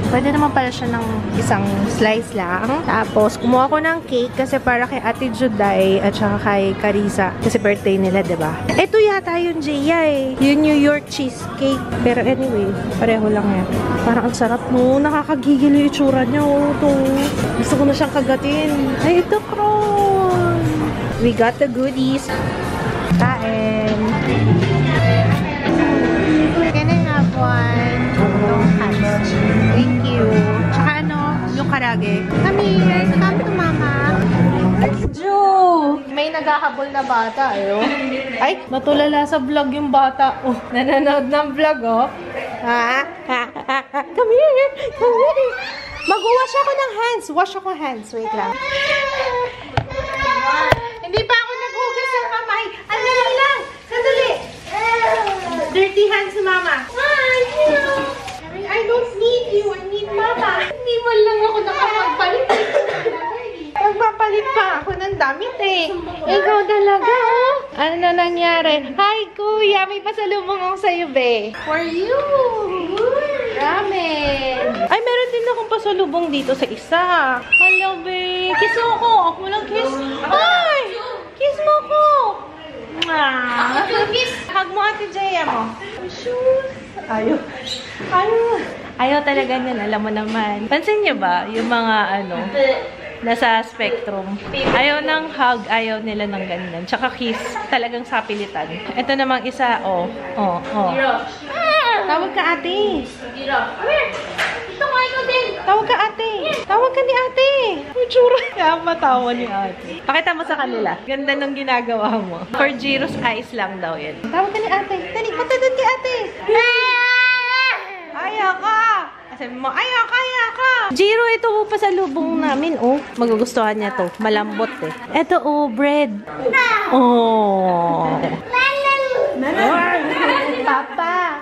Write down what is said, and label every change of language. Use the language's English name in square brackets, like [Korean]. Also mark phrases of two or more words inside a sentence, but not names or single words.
[Filipino] Pwede naman pala siya ng isang slice lang. Tapos, kumuha ko ng cake kasi para kay Ate Juday at saka kay Carissa. Kasi birthday nila, diba? Ito yata yung Jaya eh. Yung New York cheesecake. Pero anyway, pareho lang yan. Parang ang sarap no. Nakakagigil yung itsura niya. Oh, ito. Gusto ko na siyang kagatin. Ay, ito [English] Kron. We got the goodies. Kain. Can I have one? Thank you. [Filipino] Tsaka yung karage. [English] Come here. Come to mama. Jo! [Filipino] May naghahabol na bata, Ay, matulala sa vlog yung bata. Oh, nanonood ng vlog, [English] oh. Come here. Come here. [Filipino] Mag-wash ako ng hands. Wash ako hands. Wait lang. Hindi pa ako naghugas ng kamay. Ano lang. Sandali. [English] Dirty hands [Filipino] si mama. [English] I don't need you. I need mama. [Filipino] Hindi mo lang ako nakapagpalit. Magpapalit pa ako ng damit eh. Ikaw talaga, oh. Ano na nangyari? Hi, kuya. May pasalubong ako sa'yo, be. [English] For you. Ramen. [Filipino] Ay, meron din akong pasalubong dito sa isa. Hello, be. Kiss mo ako. Ako lang kiss. Ay! Kiss mo ako. Hug mo Ate Jaya mo. Ayaw. Ayaw talaga niyan. Alam mo naman. Pansin niyo ba? Yung mga nasa spectrum. Ayaw ng hug, ayaw nila ng ganyan. Tsaka kiss, talagang sapilitan. Ito namang isa, Tawag ka ate. Tawag ka ate. Tawag ka ni ate. Tsura. Kaya matawa ni ate. Pakita mo sa kanila. Ganda ng ginagawa mo. [English] For Jiro's eyes [Filipino] lang daw yan. Tawag ka ni ate. Dali, punta doon kay ate. Ayaw ka. Sabi mo, ayaw ka. Jiro, ito po pasalubong namin, oh. Magugustuhan niya to. Malambot eh. Ito, oh, bread. Oh. Papa.